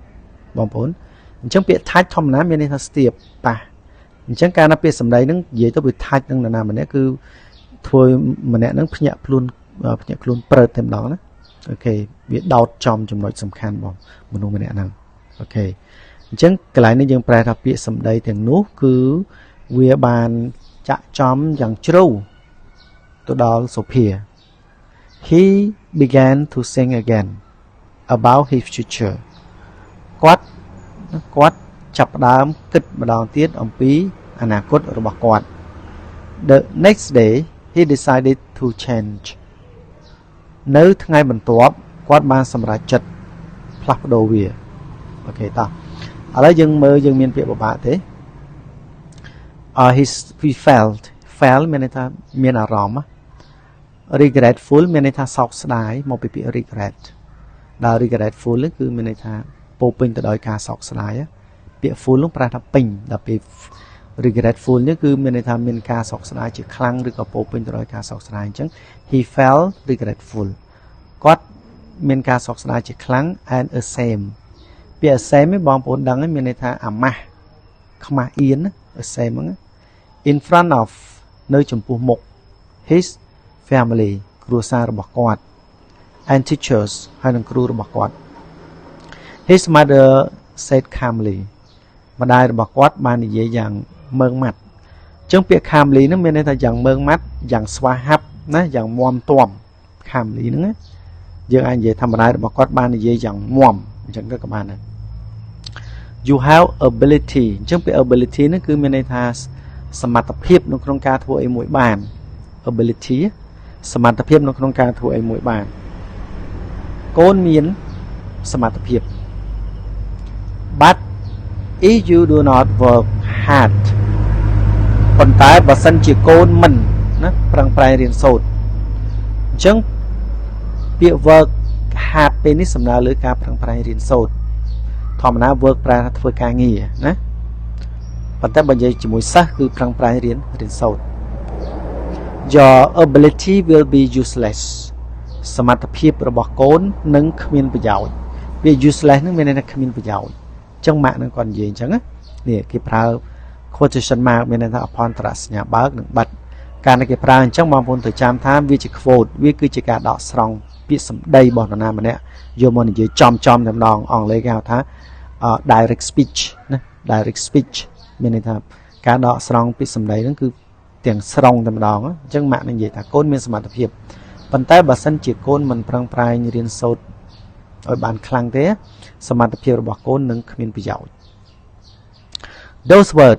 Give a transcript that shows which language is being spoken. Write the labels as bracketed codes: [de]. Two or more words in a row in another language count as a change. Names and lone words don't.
[km] បងប្អូនអញ្ចឹងពាក្យ touch ធម្មតាមានន័យថាស្ទាបប៉ះអញ្ចឹងការណាពាក្យសម្ដីហ្នឹងនិយាយទៅវា touch នឹងនរណាម្នាក់គឺធ្វើម្នាក់ហ្នឹងភ្ញាក់ខ្លួនព្រើតតែម្ដងណាអូខេវាដោតចំចំណុចសំខាន់បងមនុស្សម្នាក់ហ្នឹងអូខេអញ្ចឹងកន្លែងនេះយើងប្រែថាពាក្យសម្ដីទាំងនោះគឺវាបានចាក់ចំយ៉ាងជ្រៅទៅដល់ [en] Sophia he began to think again about his future [km] គាត់ចាប់ផ្ដើមគិតម្ដងទៀតអំពីអនាគតរបស់គាត់ [en] the next day he decided to change [km] នៅថ្ងៃបន្ទាប់គាត់បានសម្រេចចិត្តផ្លាស់ប្ដូរវាអូខេតោះឥឡូវយើងមើលយើងមានពាក្យបបាក់ទេ [en] he felt [km] មានន័យថាមានអារម្មណ៍ regretful មានន័យថាសោកស្ដាយមកពីពាក្យ regret ដល់ regretful គឺមានន័យថាពោពេញទៅដោយការសោកស្ដាយពាក្យ full នោះប្រែថាពេញដល់ពេល regretful នេះគឺមានន័យថាមានការសោកស្ដាយជាខ្លាំងឬក៏ពោពេញទៅដោយការសោកស្ដាយអញ្ចឹង [en] he felt [km] regretful គាត់មានការសោកស្ដាយជាខ្លាំង [en] and ashamed [km] ពាក្យ ashamed នេះបងប្អូនដឹងហើយមានន័យថាអាម៉ាស់ខ្មាស់អៀន ashamed ហ្នឹង [en] in front of [km] នៅចំពោះមុខ [en] his family [km] គ្រួសាររបស់គាត់ [en] and teachers [km] ហើយនិងគ្រូរបស់គាត់ [en] his mother said calmly [km] ម្ដាយរបស់គាត់បាននិយាយយ៉ាងម៉ឺងម៉ាត់ អញ្ចឹងពាក្យ calmly ហ្នឹងមានន័យថាយ៉ាងម៉ឺងម៉ាត់យ៉ាងស្វាហាប់ណាយ៉ាងមាំទាំ calmly ហ្នឹងណាយើងអាចនិយាយថាម្ដាយរបស់គាត់បាននិយាយយ៉ាងមាំអញ្ចឹងក៏បានដែរ [en] you have ability [km] អញ្ចឹងពាក្យ ability ហ្នឹងគឺមានន័យថាសមត្ថភាពនៅក្នុងការធ្វើអីមួយបាន ability សមត្ថភាពនៅក្នុងការធ្វើអីមួយបានកូនមានសមត្ថភាព [en] but if you do not work hard [km] ប៉ុន្តែបើសិនជាកូនមិនណាប្រឹងប្រែងរៀនសូត្រអញ្ចឹងពាក្យ [en] work hard [km] ពេលនេះសំដៅលើការប្រឹងប្រែ ងរៀនសូត្រធម្មតា work ប្រែថាធ្វើការងារណាប៉ុន្តែបើនិយាយជាមួយសិស្សគឺប្រឹងប្រែងរៀនសូត្រ [en] Your ability will be useless [km] សមត្ថភាពរបស់កូននឹងគ្មានប្រយោជន៍វា useless នឹងមានន័យថាគ្មានប្រយោជន៍អញ្ចឹងម៉ាក់នឹងគាត់និយាយអញ្ចឹងណានេះគេប្រើ [en] quotation mark [km] មានន័យថាអភ័ន្តរសញ្ញាបើកនិងបិទការដែលគេប្រើអញ្ចឹងបងប្អូនត្រូវចាំថាវាជា quote វាគឺជាការដកស្រង់ពាក្យសម្ដីរបស់នរណាម្នាក់យកមកនិយាយចំតែម្ដងអង់គ្លេសគេហៅថា [en] direct speech [km] ណា [en] direct speech [km] មានន័យថាការដកស្រង់ពាក្យសម្ដីហ្នឹងគឺទាំងស្រុងតែម្ដងអញ្ចឹងម៉ាក់នឹងនិយាយថាកូនមានសមត្ថភាពប៉ុន្តែបើសិនជាកូនមិនប្រឹងប្រែងរៀនសូត្រឲ្យបានខ្លាំងទេសមត្ថភាពរបស់កូននឹងគ្មានប្រយោជន៍ [en] Those words